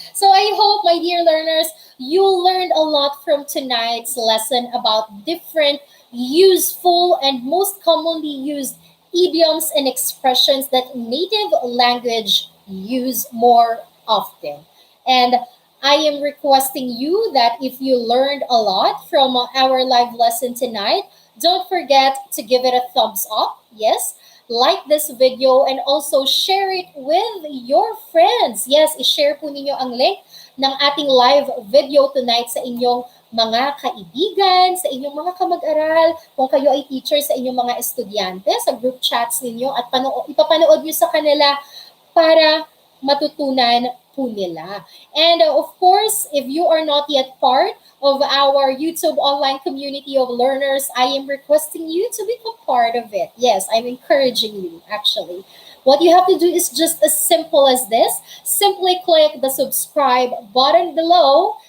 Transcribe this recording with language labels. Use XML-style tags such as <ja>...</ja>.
<en>So I hope, my dear learners, you learned a lot from tonight's lesson about different useful and most commonly used idioms and expressions that native language use more often. And I am requesting you that if you learned a lot from our live lesson tonight, Don't forget to give it a thumbs up. Yes, like this video and also share it with your friends.</en> <tl>Yes, i-share po ninyo ang link ng ating live video tonight sa inyong mga kaibigan, sa inyong mga kamag-aral, kung kayo ay teacher, sa inyong mga estudyante, sa group chats ninyo at ipapanood nyo sa kanila para matutunan po nila.</tl> <en>And of course, if you are not yet part of our YouTube online community of learners, I am requesting you to become part of it. Yes, I'm encouraging you actually. What you have to do is just as simple as this. Simply click the subscribe button below.</en>